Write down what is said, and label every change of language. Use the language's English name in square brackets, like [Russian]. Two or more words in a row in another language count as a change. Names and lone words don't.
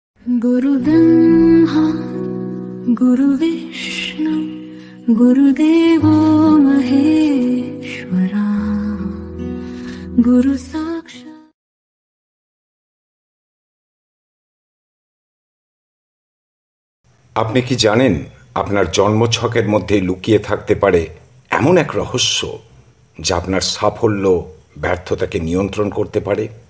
[Sanskrit] गुरु ब्रह्मा गुरु विष्णु गुरुदेवो महेश्वरा गुरु साक्षात्। [Bangla] আপনি কি জানেন আপনার জন্মছকের মধ্যে লুকিয়ে থাকতে পারে এমন এক রহস্য যা আপনার সাফল্য ব্যর্থতাকে নিয়ন্ত্রণ করতে পারে?